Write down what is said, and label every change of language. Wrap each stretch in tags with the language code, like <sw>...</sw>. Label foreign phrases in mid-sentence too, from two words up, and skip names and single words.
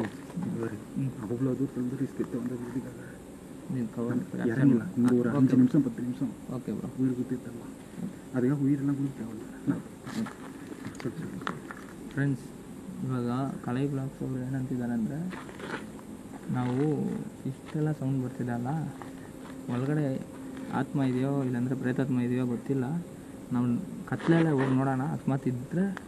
<ta>அவ்வளோ தூரத்தில் வந்து கிட்ட வந்து வீட்டுக்காக இறங்கல, இங்கே ஒரு 5 நிமிஷம் 10 நிமிஷம்</ta> <en>okay bro,</en> <ta>உயிர் குத்தி தரலாம். அதுக்காக உயிரெல்லாம் கூட தேவையில்ல.</ta> <kn>ಫ್ರೆಂಡ್ಸ್, ಇವಾಗ ಕಲೈ ಬ್ಲಾಗ್ಸ್ ಅವರು ಏನಂತಿದ್ದಾರೆ ಅಂದರೆ, ನಾವು ಇಷ್ಟೆಲ್ಲ ಸೌಂಡ್ ಬರ್ತಿದೆ ಅಲ್ಲ, ಒಳಗಡೆ ಆತ್ಮ ಇದೆಯೋ ಇಲ್ಲಾಂದರೆ ಪ್ರೇತಾತ್ಮ ಇದೆಯೋ ಗೊತ್ತಿಲ್ಲ, ನಾವು ಕತ್ಲೆಲ್ಲ ಹೋಗಿ ನೋಡೋಣ, ಅಕಸ್ಮಾತ್ ಇದ್ದರೆ</kn>